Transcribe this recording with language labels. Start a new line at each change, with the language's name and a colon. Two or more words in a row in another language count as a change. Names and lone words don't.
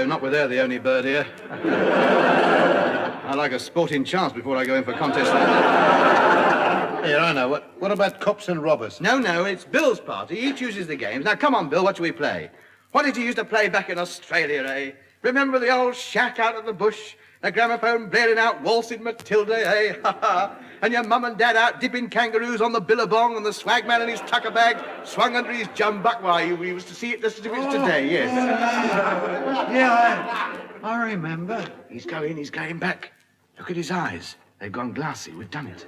English: Not with her, the only bird here. I like a sporting chance before I go in for contests. Here, I know. What about cops and robbers? No, it's Bill's party. He chooses the games. Now, come on, Bill, what shall we play? What did you used to play back in Australia, eh? Remember the old shack out of the bush? The gramophone blaring out Waltzing Matilda, eh? Ha ha. And your mum and dad out dipping kangaroos on the billabong, and the swagman in his tucker bag swung under his jumbuck. Why, we was to see it just as if it's today, yes. Yeah, I remember. He's going back. Look at his eyes. They've gone glassy. We've done it.